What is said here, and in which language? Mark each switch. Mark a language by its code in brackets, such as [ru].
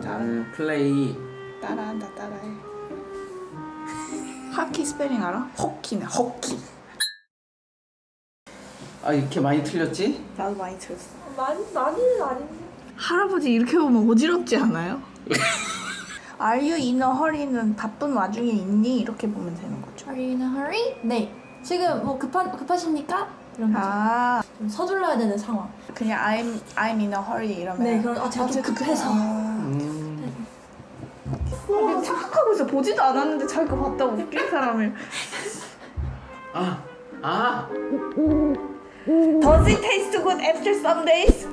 [ko] 나는 플레이. 따라한다. 따라해. 하키 스펠링 알아? 허키네. 허키. 아 이렇게 많이 틀렸지? 나도 많이 들었어. 많이는 아닌데. 할아버지 이렇게 보면 어지럽지 않아요? [en] Are you in a hurry는 [ko] 바쁜 와중에 있니? 이렇게 보면 되는 거죠. [en] Are you in a hurry? [ko] 네. 지금 뭐 급하십니까? 이런 거죠. 아, 좀 서둘러야 되는 상황. [en] 그냥 I'm in a hurry 이러면. [ko] 네, 그럼 제가 좀 급해서. 와, 착각하고 있어. 보지도 않았는데 자기가 봤다고 웃긴 사람을. [en] Does it taste good after some days?